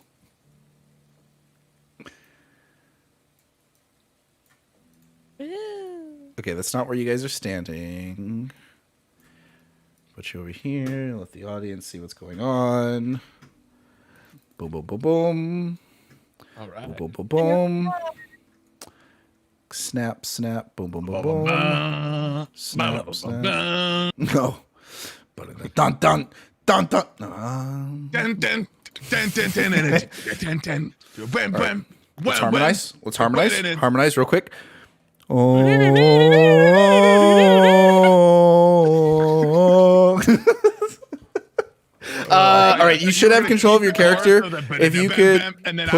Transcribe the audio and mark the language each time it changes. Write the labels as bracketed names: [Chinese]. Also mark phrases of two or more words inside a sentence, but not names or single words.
[English] Okay, that's not where you guys are standing. Put you over here. Let the audience see what's going on. Boom, boom, boom, boom. All right. Boom, boom, boom, boom. Snap, snap. Boom, boom, boom, boom. Snap, snap. No. Dun, dun, dun, dun. Dun, dun, dun, dun, dun, dun, dun, dun. Bam, bam. Let's Wham, harmonize. Let's harmonize. Wham. Harmonize real quick. Oh. All right, you should have control of your character. If you could and then I